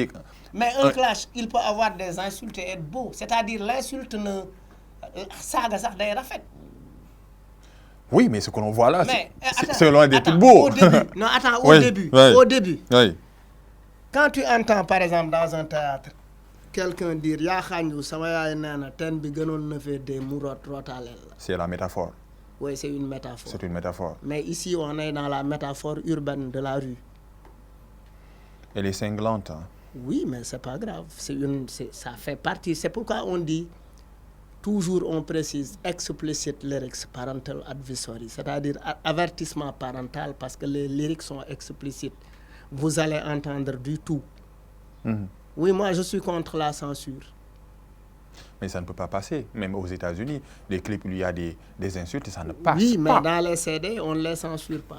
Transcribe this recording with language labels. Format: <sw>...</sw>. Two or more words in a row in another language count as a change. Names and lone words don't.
<fr>Mais un clash, il peut avoir des insultes et être beau. C'est-à-dire, l'insulte ne... Saga, ça, d'ailleurs, fait. Oui, mais ce que l'on voit là, attends, c'est loin d'être beau. Au début, non, attends, au Oui, début. oui. Au début. Oui. Quand tu entends, par exemple, dans un théâtre, quelqu'un dire</fr> <wo>Ya Khanjou, sama yaay nana ten bi gënon na fe de mu rotalel.</wo> <fr>C'est la métaphore. Oui, c'est une métaphore. C'est une métaphore. Mais ici, on est dans la métaphore urbaine de la rue. Elle est cinglante. Hein? Oui, mais c'est pas grave. Ça fait partie. C'est pourquoi on dit, toujours on précise,</fr> <en>explicit lyrics parental advisory,</en> <fr>c'est-à-dire avertissement parental, parce que les lyrics sont explicites. Vous allez entendre du tout. Oui, moi, je suis contre la censure. Mais ça ne peut pas passer. Même aux États-Unis, les clips où il y a des insultes, ça ne passe pas. Oui, mais dans les CD, on ne les censure pas.</fr>